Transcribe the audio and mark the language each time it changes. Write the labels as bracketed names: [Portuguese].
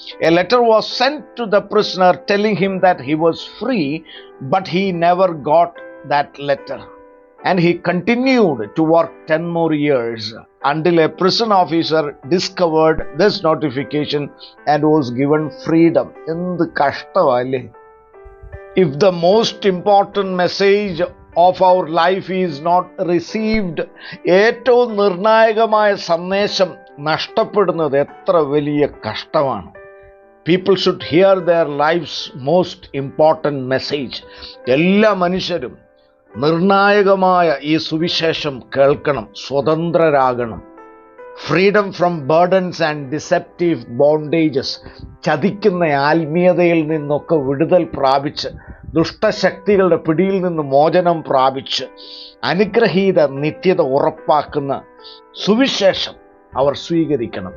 [English] A letter was sent to the prisoner telling him that he was free, but he never got that letter and he continued to work 10 more years until a prison officer discovered this notification and was given freedom. [Malayalam] എന്ത് കഷ്ടമല്ലേ! [English] If the most important message of our life is not received, [Malayalam] ഏറ്റവും നിർണായകമായ സന്ദേശം നഷ്ടപ്പെടുന്നത് എത്ര വലിയ കഷ്ടമാണ്. [English] People should hear their life's most important message. [Malayalam] എല്ലാ മനുഷ്യരും നിർണായകമായ ഈ സുവിശേഷം കേൾക്കണം, സ്വതന്ത്രരാകണം. [English] freedom from burdens and deceptive bondages, [Malayalam] ചതിക്കുന്ന ആത്മീയതയിൽ നിന്നൊക്കെ വിടുതൽ പ്രാപിച്ച്, ദുഷ്ടശക്തികളുടെ പിടിയിൽ നിന്ന് മോചനം പ്രാപിച്ച്, അനുഗ്രഹീത നിത്യത ഉറപ്പാക്കുന്ന സുവിശേഷം അവർ സ്വീകരിക്കണം.